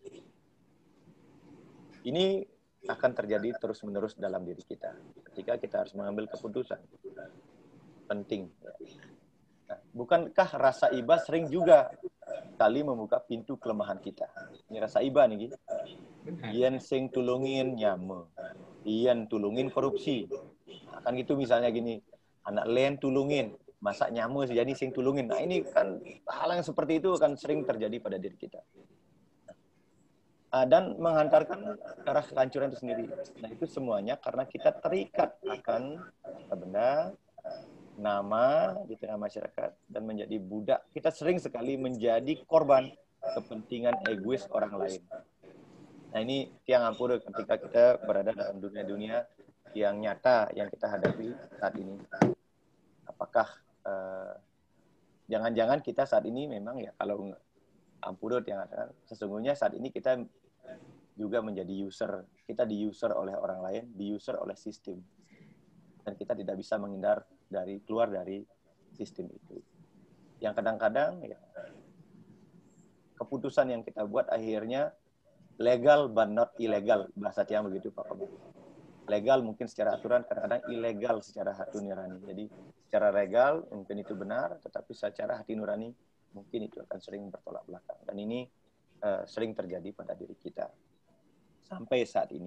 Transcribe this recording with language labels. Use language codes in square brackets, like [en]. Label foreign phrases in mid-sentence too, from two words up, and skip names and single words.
[id] Ini akan terjadi terus-menerus dalam diri kita. Ketika kita harus mengambil keputusan. Penting. Nah, bukankah rasa iba sering juga kali membuka pintu kelemahan kita? Ini rasa iba nih, Gi. [ban] Iyan sing tulungin nyame. Iyan tulungin korupsi. [id] Nah, kan gitu misalnya gini. [ban] Anak len tulungin. Masa nyame jadi sing tulungin. [id] Nah, ini kan hal yang seperti itu akan sering terjadi pada diri kita. Dan menghantarkan ke arah kehancuran itu sendiri. Nah, itu semuanya karena kita terikat akan benda, nama di tengah masyarakat, dan menjadi budak. Kita sering sekali menjadi korban kepentingan egois orang lain. Nah, ini [ban] tiang ampura [id] ketika kita berada dalam dunia-dunia yang nyata yang kita hadapi saat ini. Apakah jangan-jangan kita saat ini memang ya, kalau ampura yang ada, sesungguhnya saat ini kita juga menjadi user. Kita di-user oleh orang lain, di-user oleh sistem. Dan kita tidak bisa menghindar keluar dari sistem itu. Yang kadang-kadang ya, keputusan yang kita buat akhirnya [en] legal but not illegal. [id] Bahasa Tiang begitu, Pak Komang. Legal mungkin secara aturan, kadang-kadang ilegal secara hati nurani. Jadi secara legal mungkin itu benar, tetapi secara hati nurani mungkin itu akan sering bertolak belakang. Dan ini sering terjadi pada diri kita sampai saat ini.